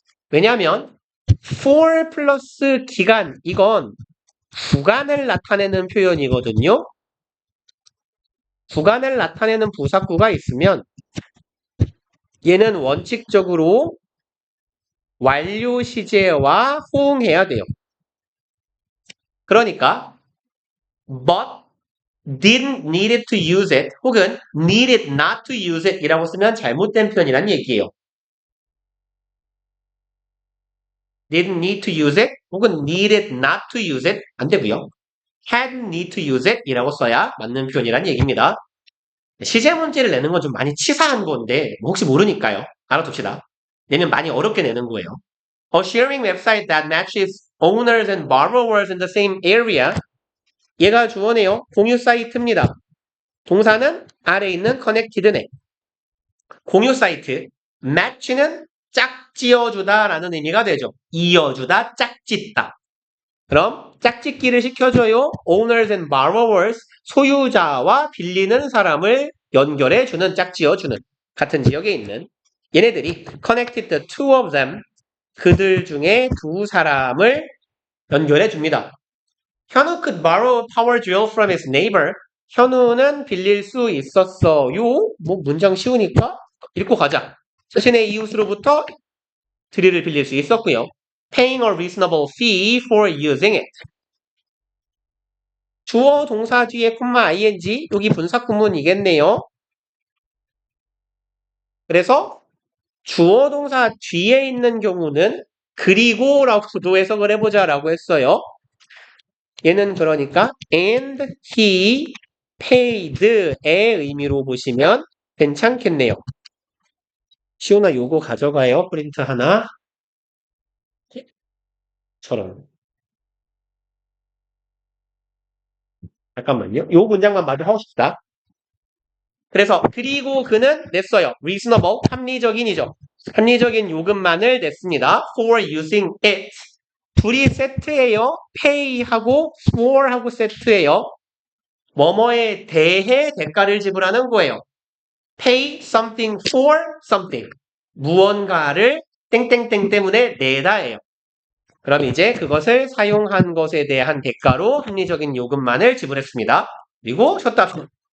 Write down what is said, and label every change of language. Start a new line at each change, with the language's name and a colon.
Korean: 왜냐하면 for 플러스 기간 이건 구간을 나타내는 표현이거든요. 구간을 나타내는 부사구가 있으면 얘는 원칙적으로 완료 시제와 호응해야 돼요. 그러니까
English: but didn't needed to use it
Korean: 혹은
English: needed not to use it
Korean: 이라고 쓰면 잘못된 표현이란 얘기예요.
English: didn't need to use it
Korean: 혹은
English: needed not to use it
Korean: 안 되고요.
English: had need to use it
Korean: 이라고 써야 맞는 표현이란 얘기입니다. 시제 문제를 내는 건 좀 많이 치사한 건데 뭐 혹시 모르니까요. 알아둡시다. 내면 많이 어렵게 내는 거예요.
English: A sharing website that matches owners and borrowers in the same area
Korean: 얘가 주어네요. 공유 사이트입니다. 동사는 아래에 있는 connected네. 공유 사이트. match는 짝지어주다 라는 의미가 되죠. 이어주다, 짝짓다. 그럼 짝짓기를 시켜줘요.
English: owners and borrowers.
Korean: 소유자와 빌리는 사람을 연결해주는, 짝지어주는. 같은 지역에 있는. 얘네들이
English: connected the two of them.
Korean: 그들 중에 두 사람을 연결해줍니다.
English: 현우 could borrow a power drill from his neighbor.
Korean: 현우는 빌릴 수 있었어요. 뭐 문장 쉬우니까 읽고 가자. 자신의 이웃으로부터 드릴을 빌릴 수 있었고요.
English: Paying a reasonable fee for using it.
Korean: 주어 동사 뒤에 콤마 ing 여기 분사 구문이겠네요. 그래서 주어 동사 뒤에 있는 경우는 그리고라고도 해석을 해보자라고 했어요. 얘는 그러니까
English: and he paid
Korean: 의 의미로 보시면 괜찮겠네요. 시온아 요거 가져가요. 프린트 하나. 처럼. 잠깐만요. 요 문장만 마저 하고 싶다. 그래서 그리고 그는 냈어요. reasonable, 합리적인이죠. 합리적인 요금만을 냈습니다.
English: for using it.
Korean: 둘이 세트예요. pay하고 for하고 세트예요. 뭐뭐에 대해 대가를 지불하는 거예요.
English: pay something for something.
Korean: 무언가를 땡땡땡 때문에 내다예요. 그럼 이제 그것을 사용한 것에 대한 대가로 합리적인 요금만을 지불했습니다. 그리고 쉬었다.